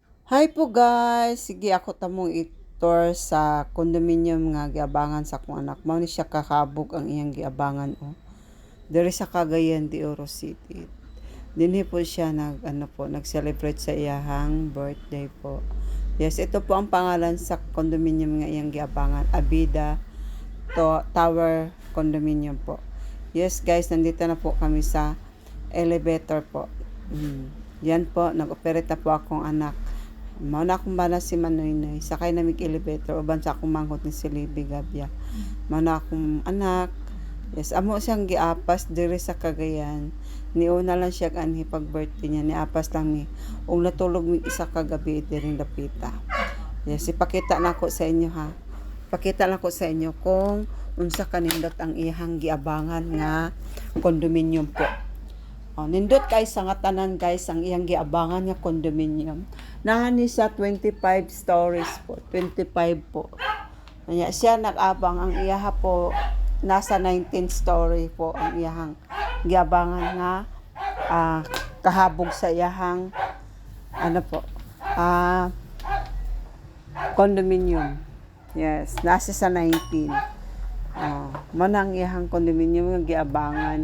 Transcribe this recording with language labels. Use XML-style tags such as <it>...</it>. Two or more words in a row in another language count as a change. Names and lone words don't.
<ceb>Hi po guys, sige ako tamong i-tour sa condominium nga giabangan sa akong anak. Mao ni siya kakabog ang iyang giabangan diri sa Cagayan de Oro City. Dinhi po siya nag-celebrate sa iyahang birthday po. Yes, ito po ang pangalan sa condominium nga iyang giabangan, Abida Tower Condominium po.</ceb> <tl>Yes guys, nandito na po kami sa elevator po. Yan po,</tl> <ceb>nag-operate na po akong anak. Mao na akong bana si Manoynoy, sakay na mig elevator uban sa akong manghot ni si Libby Gabia. Mao na akong anak. Yes, amo siyang giapas diri sa Cagayan. Niuna lang siya anhi pag birthday niya, niapas lang mi. Ug natulog mi isa ka gabi diri Lapita. Yes, ipakita na ko sa inyo ha. Pakita lang ko sa inyo kung unsa kanindot ang iyang giabangan nga condominium po. Nindot kay sa nga tanan guys ang iyang giabangan nga condominium. Nahani sa 25 stories po, 25 po. Kanya siya nag-abang ang iyaha po nasa 19 story po ang iyahang giabangan nga kahabog sa iyahang condominium. Yes, nasa sa 19. Manang iyahang condominium nga giabangan.</ceb>